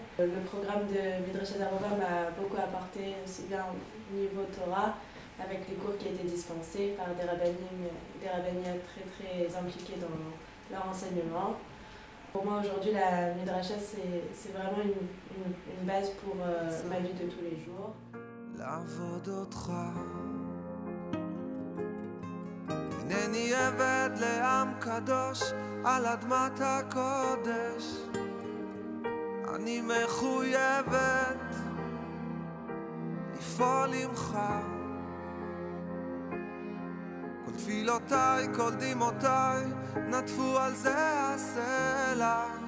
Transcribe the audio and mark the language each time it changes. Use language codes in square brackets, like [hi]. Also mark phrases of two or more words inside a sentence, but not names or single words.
[fr] Le programme de Midreshet Arova m'a beaucoup apporté, aussi bien au niveau Torah, avec les cours qui étaient dispensés par des rabbinim très impliqués dans leur enseignement. Pour moi, aujourd'hui, la Midrasha, c'est vraiment une base pour ma vie de tous les jours. [he] לעבוד אותך הנני עבד לעם קדוש על אדמת הקודש אני מחויבת לפעול עמך כל תפילותיי, כל דמעותיי נטפו על זה הסלע